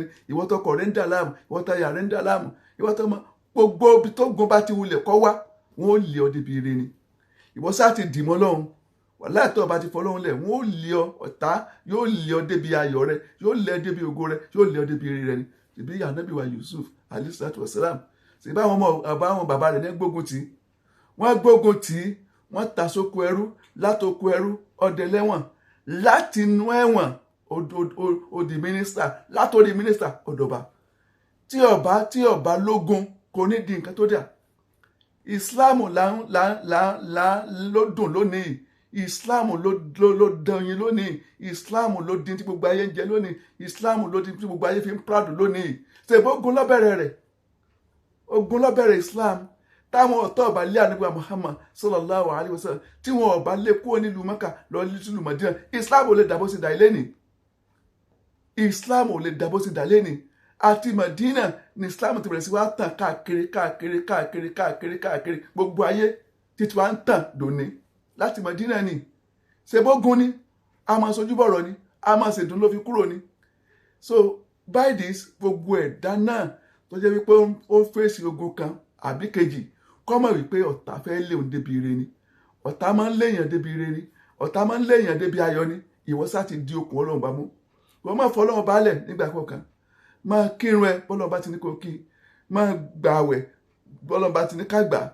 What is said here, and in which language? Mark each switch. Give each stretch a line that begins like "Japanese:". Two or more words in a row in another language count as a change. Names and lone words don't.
Yoruba: Ìwọ tọkọ rẹ ń dà láàmú, ìwọ táyà rẹ ń dà láàmú, ìwọ tọmọ, gbogbo ibi tó gun bá ti wulẹ̀ kọ́ wá, wọn ó lé ọ débi ire ni. Ìwọ sáà ti dì mọ́ Ọlọ́run. Wàláhì tó bá ti fọlọ́run lẹ̀, wọn ó lé ọ, ọ̀tá yóò lé ọ débi ayọ̀ rẹ, yóò lé ọ débi ògo rẹ, yóò lé ọ débi ire rẹ ni. Ṣèbí Ànábì wa Yusuf
Arabic: عليه الصلاة والسلام,
Yoruba: ṣèbí àwọn bàbá rẹ̀ ní gbógun tì. Wọ́n gbógun tì, wọ́n ta sóko ẹrú, látoko ẹrú ọdẹ lẹ́wọ̀n, láti inú ẹ̀wọ̀n ó di mínísítà, látòrí mínísítà ọ̀dọ̀ba. Tí ọba lógun kò ní di nǹkan tó dà. Ìsìláàmù ló dùn lónìí. Ìsìláàmù ló dẹyin lónìí. Ìsìláàmù ló dín tí gbogbo ayé ń jẹ lónìí. Ìsìláàmù ló dín tí gbogbo ayé fi ń proud lónìí. Ṣèbó ogun lọ́bẹ̀rẹ̀ rẹ̀. Ogun lọ́bẹ̀rẹ̀ Islam. Táwọn ọ̀tọ̀ ọba lé Ànábì Muhammad
Arabic: صلى الله عليه وسلم,
Yoruba: tí wọn ọba lé kúrò nílùú Mẹ́kà lọ nílùú Mádínà, Islam ò lè dàbó sí dà lẹ́nìí. Islam ò lè dàbó sí dà lẹ́nìí. Àti Mádínà ni Islam ti bẹ̀rẹ̀ sí wá tàn káàkiri gbogbo ayé, títí wá ń tàn dòní. Láti Mádínà ni. Ṣèbógun ni, a máa sojú bọ̀rọ̀ ni, a máa ṣèdùn ló fi kúrò ni.
English: So by this,
Yoruba: gbogbo ẹ̀dá náà tó jẹ́ wípé ó ń fèsì ogun kan àbí kejì, kọ́mọ̀ wípé ọ̀tá fẹ́ lé òun débi ire ni. Ọ̀tá máa ń léèyàn débi ire ni. Ọ̀tá máa ń léèyàn débi ayọ̀ ni. Ìwọ sá ti di okùn Ọlọ́run bá mú. Wọ́n máa fọ Ọlọ́run bálẹ̀ nígbà kọ̀ọ̀kan. Máa kírun ẹ bọ́lọ́run bá ti ní kó kí. Máa gbààwẹ̀ bọ́lọ́run bá ti ní ká gbà.